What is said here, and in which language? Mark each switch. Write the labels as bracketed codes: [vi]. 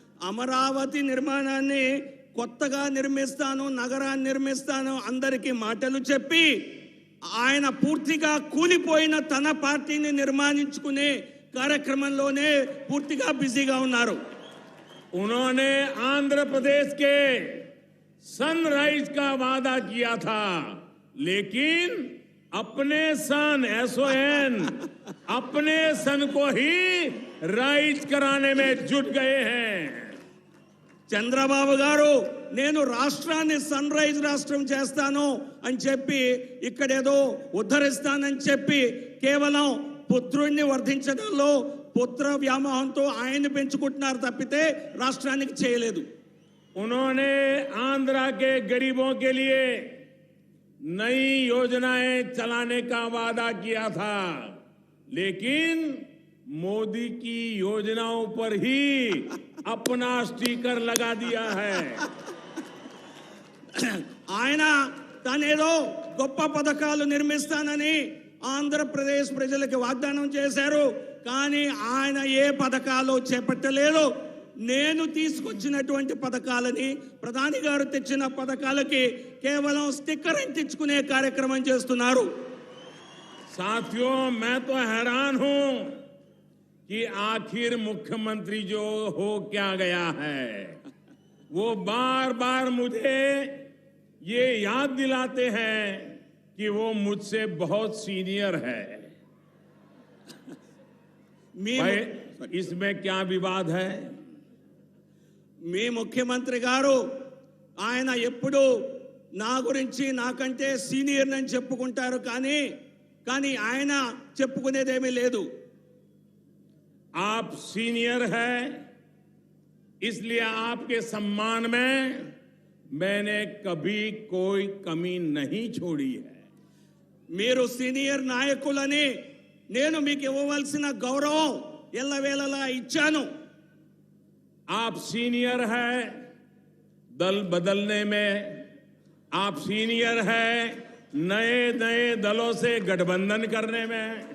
[te] అమరావతి నిర్మాణాన్ని కొత్తగా నిర్మిస్తాను, నగరాన్ని నిర్మిస్తాను అందరికీ మాటలు చెప్పి ఆయన పూర్తిగా కూలిపోయిన తన పార్టీని నిర్మాణించుకునే కార్యక్రమంలోనే పూర్తిగా బిజీగా ఉన్నారు. [hi] उन्होंने आंध्र प्रदेश के सनराइज का वादा किया था, लेकिन अपने सन SON अपने सन को ही राइज कराने में जुट गए हैं। [te] చంద్రబాబు గారు నేను రాష్ట్రాన్ని సన్ రైజ్ రాష్ట్రం చేస్తాను అని చెప్పి ఇక్కడేదో ఉద్ధరిస్తానని చెప్పి కేవలం పుత్రుణ్ణి వర్ధించడంలో పుత్ర వ్యామోహంతో ఆయన్ని పెంచుకుంటున్నారు తప్పితే రాష్ట్రానికి చేయలేదు. [hi] उन्होंने आंध्रा के गरीबों के लिए नई योजनाएं चलाने का वादा किया था, लेकिन मोदी की योजनाओं पर ही अपना स्टिकर लगा दिया है। [te] ఆయన తనేదో గొప్ప పథకాలు నిర్మిస్తానని ఆంధ్రప్రదేశ్ ప్రజలకు వాగ్దానం చేశారు, కానీ ఆయన ఏ పథకాలు చేపట్టలేదు. నేను తీసుకొచ్చినటువంటి పథకాలని ప్రధాని గారు తెచ్చిన పథకాలకి కేవలం స్టిక్కర్ అంటించుకునే కార్యక్రమం చేస్తున్నారు. [hi] साथियों, मैं तो हैरान हूं कि आखिर मुख्यमंत्री जो हो क्या गया है। वो बार बार मुझे ये याद दिलाते हैं कि वो मुझसे बहुत सीनियर है। भाई, इसमें क्या विवाद है? [te] మీ ముఖ్యమంత్రి గారు ఆయన ఎప్పుడు నా గురించి నాకంటే సీనియర్ అని చెప్పుకుంటారు, కానీ ఆయన చెప్పుకునేదేమీ లేదు. [hi] आप सीनियर हैं, इसलिए आपके सम्मान में मैंने कभी कोई कमी नहीं छोड़ी है. [te] మీరు సీనియర్ నాయకులని నేను మీకు ఇవ్వవలసిన గౌరవం ఎల్లవేళలా ఇచ్చాను. [hi] आप सीनियर हैं दल बदलने में, आप सीनियर हैं नए नए दलों से गठबंधन करने में.